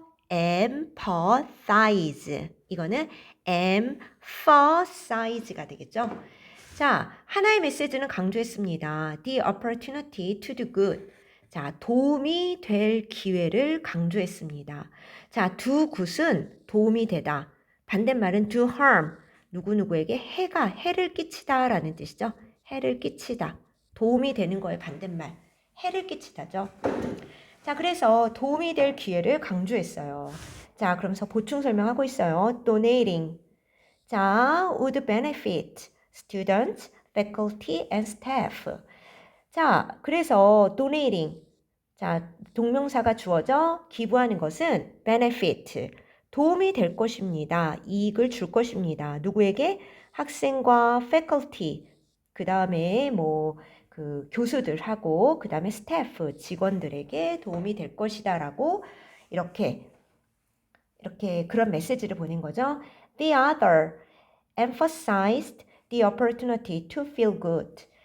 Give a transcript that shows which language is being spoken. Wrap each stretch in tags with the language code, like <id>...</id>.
<ko>empathize. 이거는 emphasize가 되겠죠. 자, 하나의 메시지는 강조했습니다.</ko> <en>The opportunity to do good.</en> <ko>자, 도움이 될 기회를 강조했습니다. 자, do good은 도움이 되다. 반대말은</ko> <en>do harm.</en> <ko>누구누구에게 해를 끼치다 라는 뜻이죠. 해를 끼치다. 도움이 되는 거의 반대말. 해를 끼치다죠. 자, 그래서 도움이 될 기회를 강조했어요. 자, 그러면서 보충 설명하고 있어요.</ko> <en>donating. 자, would benefit students, faculty, and staff. 자,</en> <ko>그래서</ko> <en>donating.</en> <ko>자, 동명사가 주어져 기부하는 것은 benefit, 도움이 될 것입니다. 이익을 줄 것입니다. 누구에게? 학생과 faculty, 그 다음에 뭐 그 교수들하고 그 다음에 스태프, 직원들에게 도움이 될 것이다 라고 이렇게 그런 메시지를 보낸 거죠.</ko> <en>The other emphasized the opportunity to feel good.</en>